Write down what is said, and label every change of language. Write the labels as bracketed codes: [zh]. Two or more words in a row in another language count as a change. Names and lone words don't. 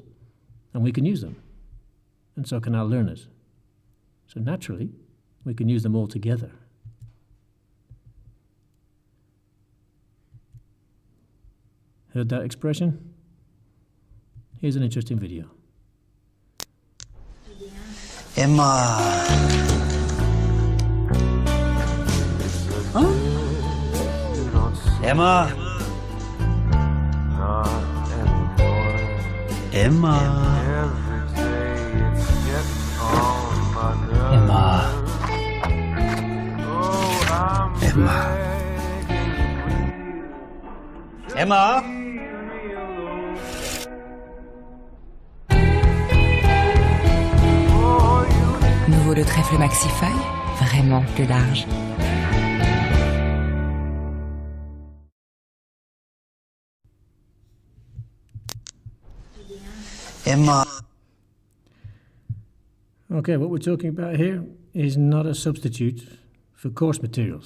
[en] And we can use them. And so can our learners. So naturally, we can use them all together. Heard that expression? Here's an interesting video. Emma. Huh? Emma. Emma. Emma. Emma. Emma. [fr] Nouveau le trèfle maxi-feuille, vraiment plus large. [en] Emma. Okay, what we're talking about here is not a substitute for course materials.